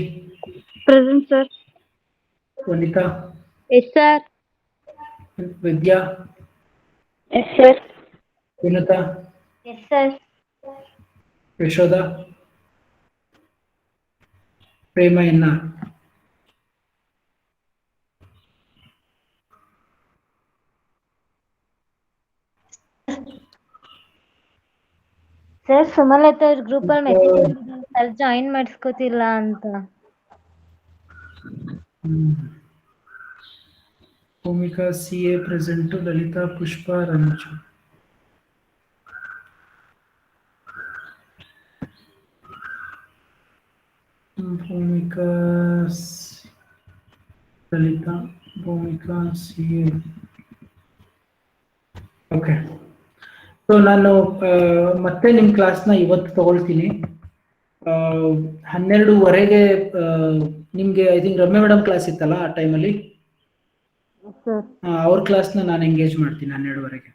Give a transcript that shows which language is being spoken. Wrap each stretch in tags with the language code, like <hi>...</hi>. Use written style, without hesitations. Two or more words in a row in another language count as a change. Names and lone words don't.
<en>Present, sir. Vanita, Yes, sir. Vidya, Yes, sir. Vinata, Yes, sir. Yashoda, Prema Inna.</en> <kn>ಸರ್ ಸುಮಲತಾ ಅವ್ರ ಗ್ರೂಪ್ ಅಲ್ಲಿ ಮೆಸೇಜ್ ಮಾಡಿದ್ದಾರೆ ಸರ್ ಜಾಯಿನ್ ಮಾಡಿಸ್ಕೋತಿಲ್ಲ ಅಂತ.</kn> <en>Bhumika CA present to Lalita Pushpa Ranju. Bhumika Lalita Bhumika CA. okay, so</en> <kn>ನಾನು ಮತ್ತೆ ನಿಮ್ಮ ಕ್ಲಾಸ್ನ ಇವತ್ತು ತಗೊಳ್ತೀನಿ. 12:30ಗೆ ನಿಮಗೆ</kn> <en>I think</en> <kn>ರಮ್ಯ</kn> <en>madam class</en> <kn>ಇತ್ತಲ್ಲ ಆ ಟೈಮಲ್ಲಿ, ಸರ್ ಅವ್ರ ಕ್ಲಾಸ್ನ ನಾನು ಎಂಗೇಜ್ ಮಾಡ್ತೀನಿ 12:30ಗೆ.</kn>